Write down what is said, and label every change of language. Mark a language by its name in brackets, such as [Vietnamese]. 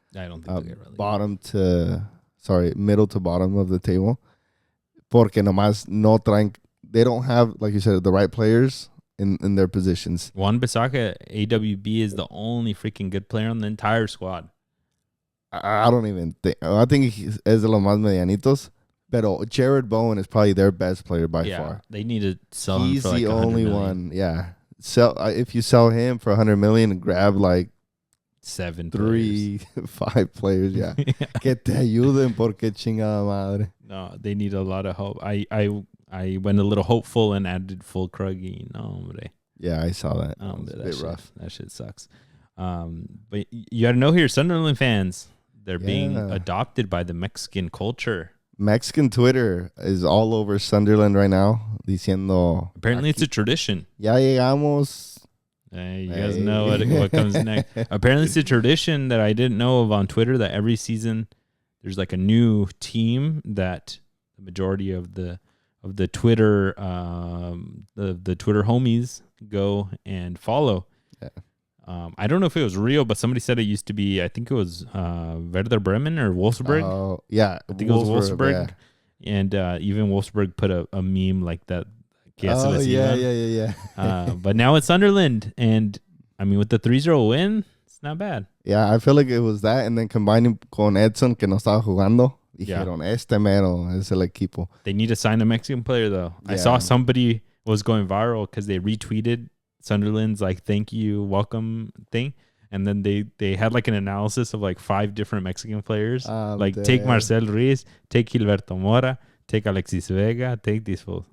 [English] I don't think they'll get relegated. Middle to bottom of the table. [Spanish] Porque nomás no traen, [English] they don't have, like you said, the right players in their positions. Juan Bissaka, AWB, is the only freaking good player on the entire squad. I don't even think. I think he's [Spanish] de los más medianitos. [English] But Jared Bowen is probably their best player by far. They need to sell him for like He's the only one. Yeah. If you sell him for $100 million and grab like 7 3, 5 players, yeah. [Spanish] Que te ayuden porque chingada madre. [English] No, they need a lot of hope. I went a little hopeful and added full Kruggy. [Spanish] No, hombre. [English] Yeah, I saw that. It's a bit rough. That shit sucks. But you got to know here, Sunderland fans, they're being adopted by the Mexican culture. Mexican Twitter is all over Sunderland right now, diciendo. Apparently, it's a tradition. [Spanish] Ya llegamos. [English] You guys know what comes next. Apparently, it's a tradition that I didn't know of on Twitter that every season there's like a new team that the majority of the Twitter the Twitter homies go and follow. Yeah. I don't know if it was real, but somebody said it used to be, I think it was Werder Bremen or Wolfsburg. Oh, yeah. I think it was Wolfsburg. Yeah. And even Wolfsburg put a meme like that. Yeah. But now it's Sunderland. And, I mean, with the 3-0 win, it's not bad. Yeah, I feel like it was that. And then combining [Spanish] con Edson, que no estaba jugando. Dijeron, este mero es el equipo. [English] They need to sign a Mexican player, though. Yeah. I saw somebody was going viral because they retweeted Sunderland's like thank you welcome thing, and then they had like an analysis of like 5 different Mexican players, take Marcel Ruiz, take Gilberto Mora, take Alexis Vega, take these fools.